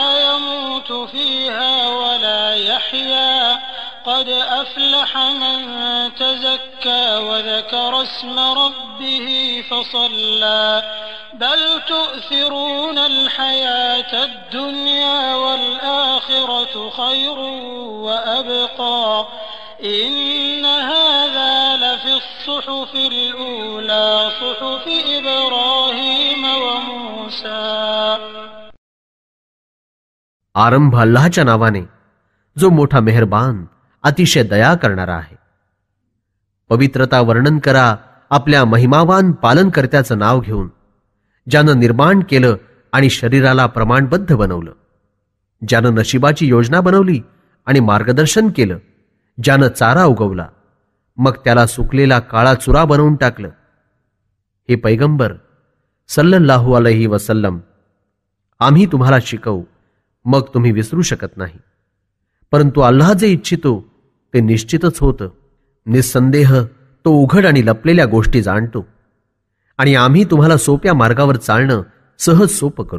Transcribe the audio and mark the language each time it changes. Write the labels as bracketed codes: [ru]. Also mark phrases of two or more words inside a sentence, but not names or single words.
[ar] يموت فيها ولا يحيا قد أفلح من تزكى وذكر اسم ربه فصلى بل تؤثرون الحياة الدنيا والآخرة خير وأبقى إن هذا لفي الصحف الأولى صحف إبراهيم وموسى. [mr] आरंभ अल्लाहच्या नावाने जो मोठा मेहरबान अतिशय दया करणारा आहे. पवित्रता वर्णन करा आपल्या महिमावान पालनकर्त्याचं नाव घेऊन, ज्यानं निर्माण केलं आणि शरीराला प्रमाणबद्ध बनवलं, ज्यानं नशिबाची योजना बनवली आणि मार्गदर्शन केलं, ज्यानं चारा उगवला मग त्याला सुकलेला काळा चुरा बनवून टाकलं. हे पैगंबर [ar] صلى الله عليه وسلم, [mr] आम्ही तुम्हाला शिकवू मग तुम्ही विसरू शकत नाही. परंतु अल्लाह जे इच्छितो ते निश्चितच होतं. निस्संदेह तो उघड आणि लपलेल्या गोष्टी जाणतो आणि आम्ही तुम्हाला सोप्या मार्गावर चालणं सहज सोपं करू.